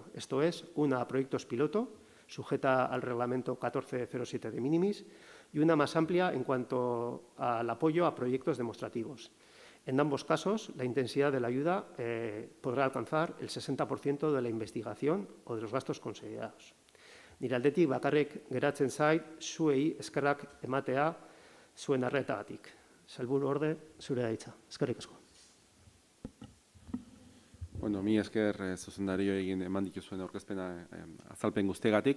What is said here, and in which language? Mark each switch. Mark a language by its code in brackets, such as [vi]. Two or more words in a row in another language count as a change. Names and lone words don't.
[es] Esto es, una a proyectos piloto, sujeta al reglamento 1407 de minimis, y una más amplia en cuanto al apoyo a proyectos demostrativos. En ambos casos, la intensidad de la ayuda podrá alcanzar el 60% de la investigación o de los gastos considerados. [eu] Nire aldetik bakarrik geratzen zait, zuei eskerrak ematea zuen arretagatik. Sailburuorde, zure da hitza. Eskerrik asko. Bueno, mi esker zuzendario egin eman dituzuen aurkezpena azalpen guztiegatik.